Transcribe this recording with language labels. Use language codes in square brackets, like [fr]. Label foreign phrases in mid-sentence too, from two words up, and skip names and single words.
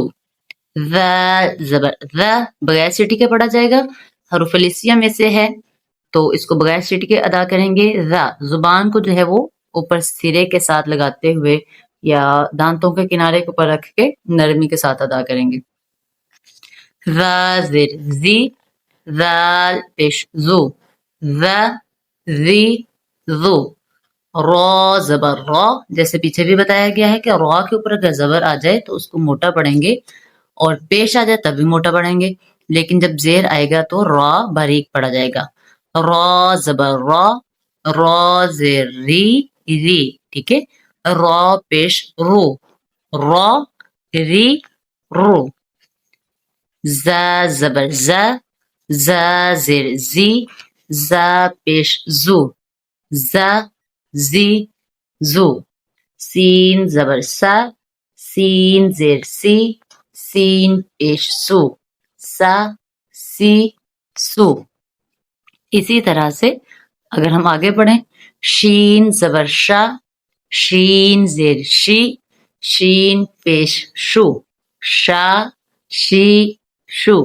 [ur] ذال زبر ذا، بغیر سیٹی کے پڑھا جائے گا، حروف الاسیہ میں سے ہے تو اس کو بغیر سیٹی کے ادا کریں گے۔ ذا زبان کو جو ہے وہ اوپر سرے کے ساتھ لگاتے ہوئے یا دانتوں کے کنارے کے اوپر رکھ کے نرمی کے ساتھ ادا کریں گے۔ ذا زیر زی، ذال پیش زو، ذا زی زو۔ را زبر را، جیسے پیچھے بھی بتایا گیا ہے کہ را کے اوپر اگر زبر آ جائے تو اس کو موٹا پڑھیں گے، اور پیش آ جائے تب بھی موٹا پڑھیں گے، لیکن جب زیر آئے گا تو را باریک پڑھا جائے گا۔ را زبر را، را زیر ری، ری، ٹھیک ہے۔ را پیش رو، را ری رو۔ زا زبر زا، زا زیر زی، زا پیش زو، زا زی زو۔ سین زبر سا، سین زیر سی سین پیش سو سا سی سو. اسی طرح سے اگر ہم آگے بڑھیں شین زبر شا شین زیر شی شین پیش شو شا شی شو.